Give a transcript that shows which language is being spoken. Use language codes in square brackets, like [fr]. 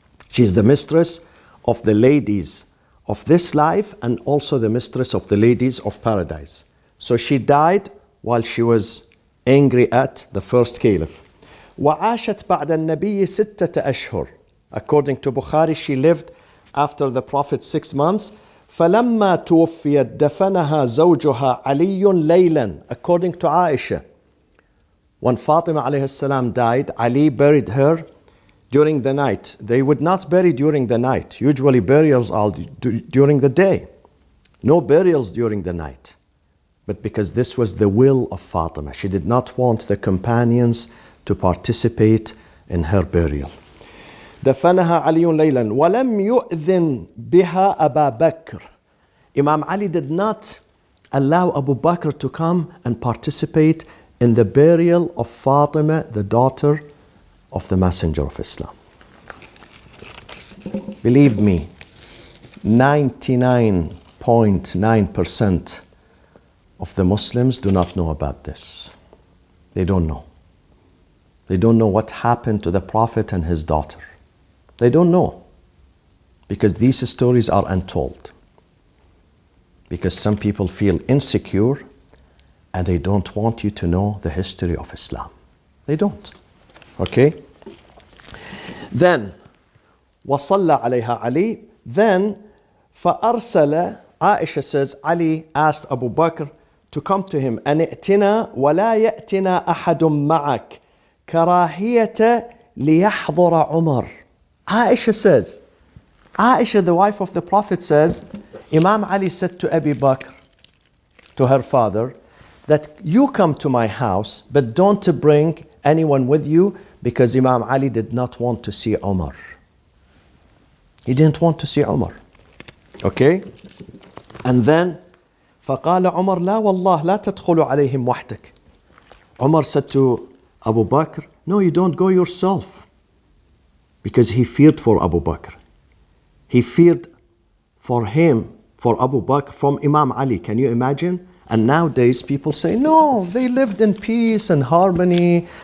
[en] She's the mistress of the ladies of this life and also the mistress of the ladies of paradise. So she died while she was angry at the first caliph. [ar] وعاشت بعد النبي ستة أشهر. [en] According to Bukhari, she lived after the Prophet 6 months. [ar] فلما توفيت دفنها زوجها علي ليلا. [en] According to Aisha, when Fatima alayhi salam died, Ali buried her during the night. They would not bury during the night. Usually burials are during the day. No burials during the night. But because this was the will of Fatima, she did not want the companions to participate in her burial. [ar] دفنها علي ليلا ولم يؤذن بها أبا بكر. [en] Imam Ali did not allow Abu Bakr to come and participate in the burial of Fatima, the daughter of the Messenger of Islam. Believe me, 99.9% of the Muslims do not know about this. They don't know. They don't know what happened to the Prophet and his daughter. They don't know. Because these stories are untold. Because some people feel insecure and they don't want you to know the history of Islam. They don't. Okay? Then, [ar] وصلى عليها علي. [en] Then, [ar] فأرسل, [en] Aisha says, Ali asked Abu Bakr to come to him. [ar] أن ائتنا ولا يأتنا أحد معك كراهية ليحضر عمر. [en] Aisha says, Aisha, the wife of the Prophet, says, Imam Ali said to Abu Bakr, to her father, that you come to my house, but don't bring anyone with you, because Imam Ali did not want to see Umar. He didn't want to see Umar. Okay? And then, [ar] فقال عمر لا والله لا تدخل عليهم وحدك. [en] Umar said to Abu Bakr, no, you don't go yourself. Because he feared for Abu Bakr. He feared for him, for Abu Bakr, from Imam Ali. Can you imagine? And nowadays people say, no, they lived in peace and harmony.